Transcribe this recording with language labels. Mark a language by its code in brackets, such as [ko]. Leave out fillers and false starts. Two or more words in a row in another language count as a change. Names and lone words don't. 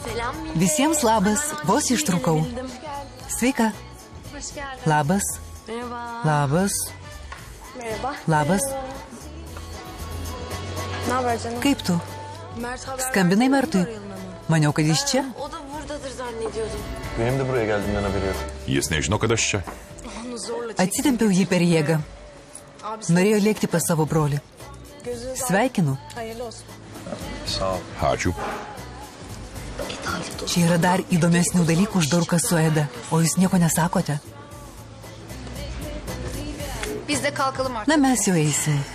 [lt] Visiems labas, vos ištrūkau. Sveika. Labas. Labas. Labas. Kaip tu? Skambinai Mertui. Maniau, kad jis čia. [tr] Benim de buraya geldiğimden haberi yok. [lt] Jis nežino, kad aš čia. Atsitempiau jį per jėgą. Norėjo lėkti pas savo brolį. Sveikinu. [tr] Sağ ol. [lt] Ačiū. Čia yra dar įdomesnių dalykų už Dorką su Eda. O jūs nieko nesakote? Na, mes jau eisim.